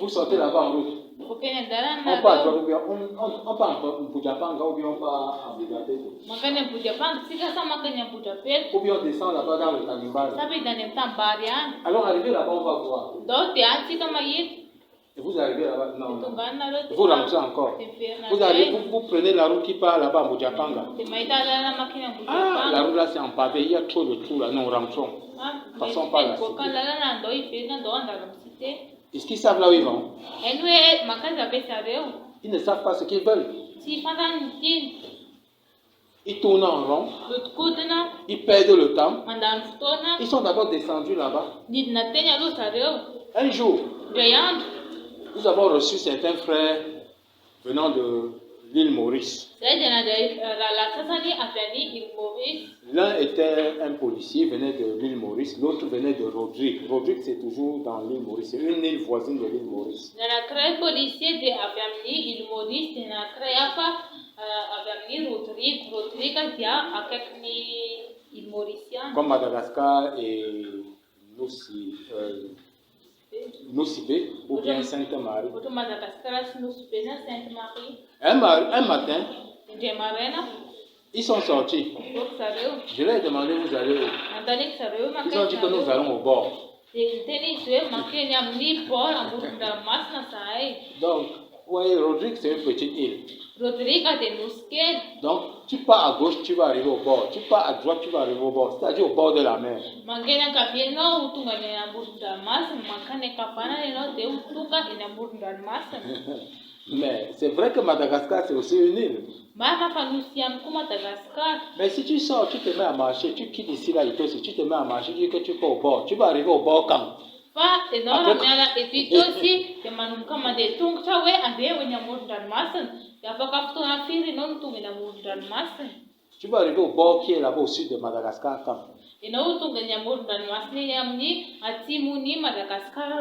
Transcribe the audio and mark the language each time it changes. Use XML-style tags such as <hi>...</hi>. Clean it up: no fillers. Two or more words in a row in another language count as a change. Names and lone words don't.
<fr>Vous sortez là-bas en route.</fr> <mg>Vokeny an-dalana</mg> <fr>On part</fr> <mg>nareo.</mg> <fr>ou bien on part en Boudjapanga ou bien on part en Bugapé.</fr> <mg>Mankany Ambodiapanga tsika sa mankany Ambodiapelo.</mg> <fr>Ou bien on descend là-bas dans le Tanimbal.</fr> <mg>Sa vedy any amin'ny Tambary any.</mg> <fr>Alors arrivé là-bas, on va voir.</fr> <mg>Ndao dia any tsika mahita.</mg> <fr>Et vous arrivez là-bas, non.</fr> <mg>Tonga any nareo.</mg> <fr>Vous rentrez encore. Vous, vous prenez la route qui part là-bas en Boudjapanga.</fr> <mg>Dia mahita lalana mankeny</mg> <fr>Ah, la</fr> <mg>Ambodiapanga.</mg> <fr>route là c'est en pavé, il y a trop de trous là, non, rentrons. Passons par la</fr> <mg>Boaka</mg> <fr>cité.</fr> <mg>lalana andao ivelona andao andalo amin'ny cité.</mg> <fr>Est-ce qu'ils savent là où ils vont?</fr> <mg>Hainy hoe makaiza be zareo.</mg> <fr>Ils ne savent pas ce qu'ils veulent.</fr> <mg>Tsy fantany ny tiany.</mg> <fr>Ils tournent en rond,</fr> <mg>Lodikodina,</mg> <fr>ils perdent le temps.</fr> <mg>mandany fotoana.</mg> <fr>Ils sont d'abord descendus là-bas.</fr> <mg>Nidina teny aloha zareo.</mg> <fr>Un jour,</fr> <mg>Indray andro</mg> <fr>nous avons reçu certains frères venant de l'île Maurice.</fr> <mg>Zay dia nandray rahalahy sasany avy any île Maurice.</mg> <fr>L'un était un policier, venait de l'île Maurice, l'autre venait de Rodrigue. Rodrigue, c'est toujours dans l'île Maurice, c'est une île voisine de l'île Maurice.</fr> <mg>Ny anankiray policier dia avy amin'ny île Maurice, dia ny anankiray hafa avy amin'ny Rodrigue. Rodrigue dia akaikin'ny île Maurice ihany.</mg> <fr>Comme Madagascar et Nosy-Be ou bien Sainte-Marie.</fr> <mg>Ohatra Madagasikara sy Nosy-Be na Sainte-Marie.</mg> <fr>Un matin,</fr> <mg>Indray maraina,</mg> <fr>ils sont sortis.</fr> <mg>voky zareo.</mg> <fr>Je leur ai demandé, vous allez où?</fr> <mg>Nantaniako zareo</mg> <fr>Ils ont dit que nous allons au bord.</fr> <mg>dia niteny izy hoe mankeny amin'ny port amoron-dranomasina zahay.</mg> <fr>Donc, vous voyez, Rodrigue, c'est une petite île.</fr> <mg>Rodrigue dia nosy kely.</mg> <fr>Donc, tu pars à gauche, tu vas arriver au bord. Tu pars à droite, tu vas arriver au bord. C'est-à-dire au bord de la mer.</fr> <mg>Mankeny ankavia ianao tonga eny amoron-dranomasina, mankany ankavanana ianao dia tonga eny amoron-dranomasina.</mg> <fr>Mais c'est vrai que Madagascar, c'est aussi une île.</fr> <mg>Marina fa nosy ihany koa Madagasikara.</mg> <fr>Mais si tu sors, tu te mets à marcher, tu quittes ici, là, si tu te mets à marcher, tu dis que tu vas au bord. Tu vas arriver au bord quand?</fr> <mg>Fa ianao raha miala eto itosy dia manomboka mandeha tongotra hoe andeha ho eny amoron-dranomasina, dia afaka fotoana firy ianao no tonga eny amoron-dranomasina.</mg> <fr>Tu vas arriver au bord qui est là-bas au sud de Madagascar quand?</fr> <mg>Ianao tonga eny amoron-dranomasina eny amin'ny atsimon'ny Madagasikara</mg>